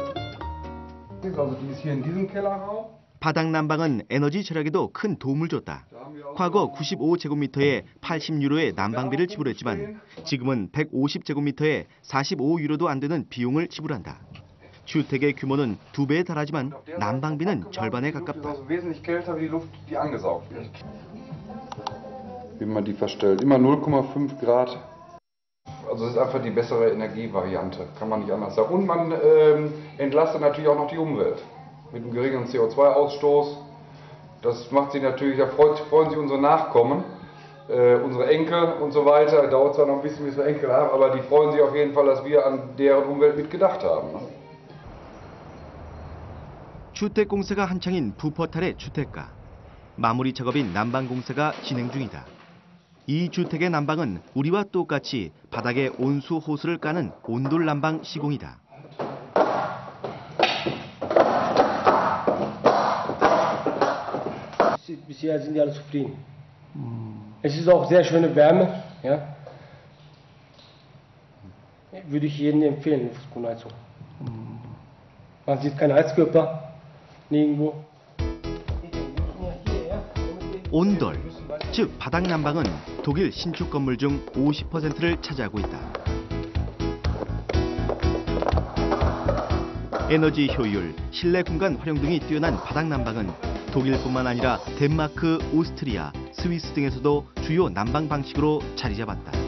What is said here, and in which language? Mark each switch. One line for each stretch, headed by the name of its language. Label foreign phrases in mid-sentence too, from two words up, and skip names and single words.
Korean: 바닥 난방은 에너지 절약에도 큰 도움을 줬다. 과거 95제곱미터에 80유로의 난방비를 지불했지만 지금은 150제곱미터에 45유로도 안 되는 비용을 지불한다. 주택의 규모는 2배에 달하지만 난방비는 절반에 가깝다.
German: Wie man die verstellt, immer 0,5 Grad. Also es ist einfach die bessere Energievariante, kann man nicht anders sagen. Und man entlastet natürlich auch noch die Umwelt mit einem geringeren CO2-Ausstoß. Das macht sich natürlich, da freuen sich unsere Nachkommen, unsere Enkel und so weiter. Dauert zwar noch ein bisschen, bis wir Enkel haben, aber die freuen sich auf jeden Fall, dass wir an deren Umwelt mitgedacht haben.
Korean: 주택 공사가 한창인 부퍼탈의 주택가. 마무리 작업인 난방 공사가 진행 중이다. 이 주택의 난방은 우리와 똑같이 바닥에 온수 호스를 까는 온돌 난방 시공이다.
German: Bisher sind die alle zufrieden. Es ist auch sehr schöne Wärme, ja. Würde ich jedem empfehlen, eine Fußbodenheizung. Man sieht keine Heizkörper nirgendwo.
Korean: 온돌, 즉 바닥 난방은 독일 신축 건물 중 50%를 차지하고 있다. 에너지 효율, 실내 공간 활용 등이 뛰어난 바닥 난방은 독일뿐만 아니라 덴마크, 오스트리아, 스위스 등에서도 주요 난방 방식으로 자리 잡았다.